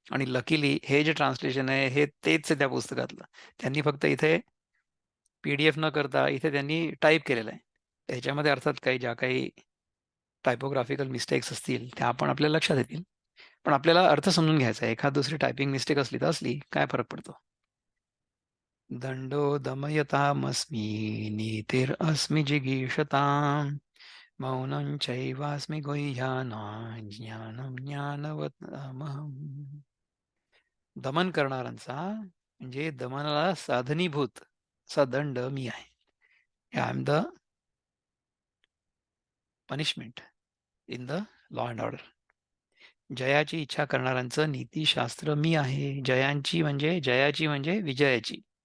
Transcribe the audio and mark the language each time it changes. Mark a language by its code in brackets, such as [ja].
[mr] आणि लकीली हे जे ट्रान्सलेशन आहे हे तेच आहे त्या पुस्तकातलं. त्यांनी फक्त इथे PDF न करता इथे त्यांनी टाईप केलेलं आहे. त्याच्यामध्ये अर्थात ज्या काही टायपोग्राफिकल मिस्टेक्स असतील त्या आपण आपल्या लक्षात येतील. पण आपल्याला अर्थ समजून घ्यायचा आहे. एखाद दुसरी टायपिंग मिस्टेक असली तर असली, काय फरक पडतो. [sa] दंडो दमयतामस्मि नीतिरस्मि जिगीषताम्, मौनं चैवास्मि गुह्यानां ज्ञानं ज्ञानवतामहम्. [mr] दमन करणाऱ्यांचा म्हणजे दमनाला साधनीभूत असा दंड मी आहे. [en] I am the punishment in the law and order. [mr] जयाची इच्छा करणाऱ्यांचं नीतिशास्त्र मी आहे. जयाची म्हणजे विजयाची.